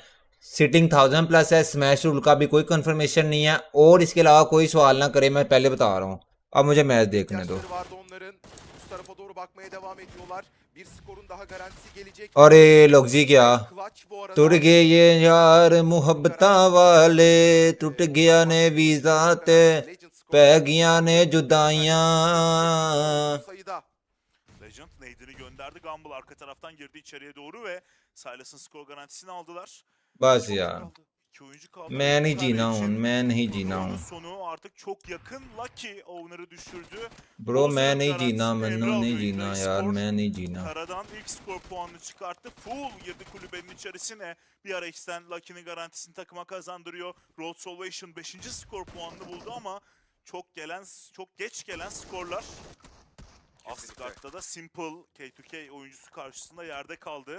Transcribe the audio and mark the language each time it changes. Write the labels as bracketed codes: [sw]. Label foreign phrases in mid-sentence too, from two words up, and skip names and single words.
[hi] सिटिंग 1000+ है, स्मैश रूल का भी कोई कंफर्मेशन नहीं है, और इसके अलावा कोई सवाल ना करे, मैं पहले बता रहा हूँ। अब मुझे मैच देखने दो। अरे लोगजी क्या टूट गए ये यार मुहब्बता वाले, [pa] ਟੁੱਟ ਗਿਆ ਨੇ ਵੀਜ਼ੇ ਤੇ ਪੈ ਗਿਆ ਨੇ ਜੁਦਾਈਆਂ। [tr] Legend neydini gönderdi. Gumball arka taraftan girdi içeriye doğru ve Silas'ın skor garantisini aldılar. [hi] बस यार, [tr] 2 oyuncu kaldı. [hi] मैं नहीं [tr] Bir [hi] जीना [tr] tane [hi] हूँ, [tr] için [hi] मैं नहीं जीना [tr] turnuvanın [hi] हूँ [tr] sonu artık çok yakın. Lucky Owner'ı düşürdü. [hi] ब्रो, मैं [tr] Bozer'ın [hi] नहीं जीना, [tr] garantisini [hi] मैंने Emre नहीं [tr] aldı. [hi] जीना [tr] Kara [hi] यार, [tr] Spor [hi] मैं नहीं जीना। [tr] Karadan ilk skor puanını çıkarttı. Full girdi kulübenin içerisine. Bir ara X'ten Lucky'nin garantisini takıma kazandırıyor. Road Salvation 5. skor puanını buldu ama çok geç gelen skorlar. Asgard'da da Simple K2K oyuncusu karşısında yerde kaldı.